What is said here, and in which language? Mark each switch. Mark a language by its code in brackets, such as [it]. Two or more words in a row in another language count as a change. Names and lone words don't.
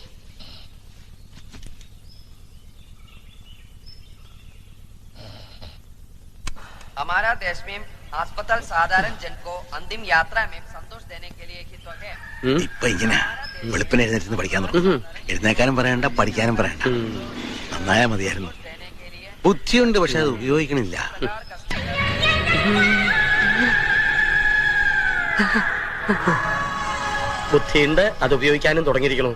[hi] हमारा देश में अस्पताल साधारण जन को अंतिम यात्रा में संतोष देने के लिए ही तो है. [ml] ഇപ്പൊ ഇങ്ങനെ വെളുപ്പിന് എഴുന്നേറ്റ് പഠിക്കാൻ തുടങ്ങും. എഴുന്നേക്കാനും പറയണ്ട, പഠിക്കാനും പറയണ്ട. നന്നായാ മതിയായിരുന്നു. ബുദ്ധിയുണ്ട്, പക്ഷെ അത് ഉപയോഗിക്കണില്ല. ബുദ്ധിയുണ്ട്, അത് ഉപയോഗിക്കാനും തുടങ്ങിയിരിക്കണു.